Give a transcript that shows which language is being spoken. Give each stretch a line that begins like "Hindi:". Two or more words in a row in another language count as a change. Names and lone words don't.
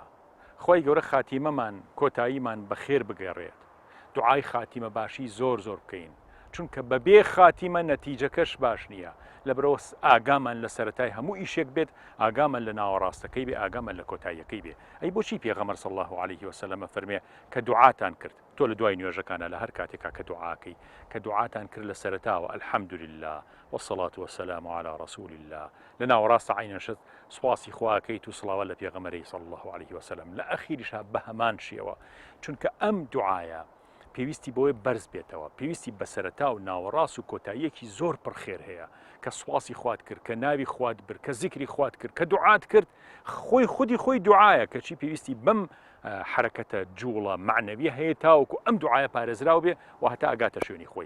Central Kurdish: خۆی گەورە خاتیمەمان کۆتاییمان بەخێر بگەڕێت، دوعای خاتیمە باشی زۆر زۆر بکەین، چونکە بەبێ خاتیمە نەتیجەکەش باش نییە. لەبەرەوە ئاگامان لە سەرەتای هەموو ئیشێک بێت، ئاگامان لە ناوەڕاستەکەی بێ، ئاگامان لە کۆتاییەکەی بێ. ئەی بۆچی پێغەمبەر
Arabic: صلی الله عليه وسلم
Central Kurdish: فەرمێ کە دوعاتان کرد، تۆ لە دوای نوێژەکانە لە هەر کاتێکا کە دوعاکەی کە دوعاتان کرد لە سەرەتاوە
Arabic: الحەمدولله والصلاة والسلام على رسول الله،
Central Kurdish: لە ناوەڕاستە عینەشت سواسی خواکەیت و سڵاوە لە پێغەمبەری
Arabic: صلی الله عليه وسلم،
Central Kurdish: لە ئەخیریشا بە هەمان شێوە، چونکە ئەم دوعایە پێویستی بۆی بەرز بێتەوە، پێویستی بەسەرەتا و ناوەڕاست و کۆتاییەکی زۆر پڕخێر هەیە کە سواسی خوات کرد، کە ناوی خوات برد، کە زیکری خوات کرد، کە دوعات کرد، خۆی خودی خۆی دوعایە کەچی پێویستی بەم حرەکەتە جوڵە معنەوی هەیە تاوەکو ئەم دوعایە پارێزراو بێ و هەتا ئاگاتە شوێنی خۆی.